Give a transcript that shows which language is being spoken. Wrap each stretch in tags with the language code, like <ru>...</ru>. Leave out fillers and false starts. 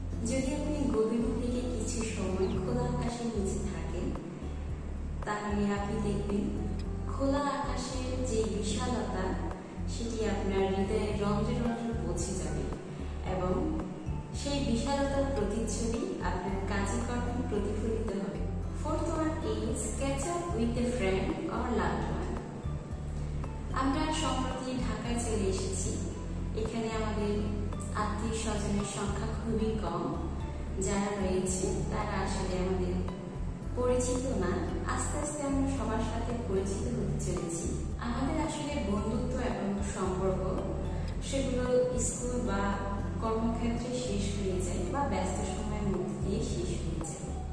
<bn>যদি আপনি গভীর থেকে কিছু সময় খোলা আকাশের নিচে থাকেন, তাহলে আপনি দেখবেন খোলা আকাশের যে বিশালতা সেটি আপনার হৃদয়ে রন্ধ্রে রন্ধ্রে পৌঁছে যাবে এবং সেই বিশালতার প্রতিচ্ছবি আপনার কাজে কর্মে প্রতিফলিত হবে।</bn> <en>Fourth one is catch up with a friend or loved one.</en> <bn>আমরা সম্প্রতি ঢাকায় চলে এসেছি। এখানে আমাদের আত্মীয় স্বজনের সংখ্যা খুবই কম। যারা রয়েছে তারা আসলে আমাদের পরিচিত না। আস্তে আস্তে আমরা সবার সাথে পরিচিত হতে চলেছি। আমাদের আসলে বন্ধুত্ব এবং সম্পর্ক সেগুলো স্কুল বা কর্মক্ষেত্রে শেষ হয়ে যায় বা ব্যস্ত সময়ের মধ্যে দিয়ে শেষ হয়ে যায়।</bn>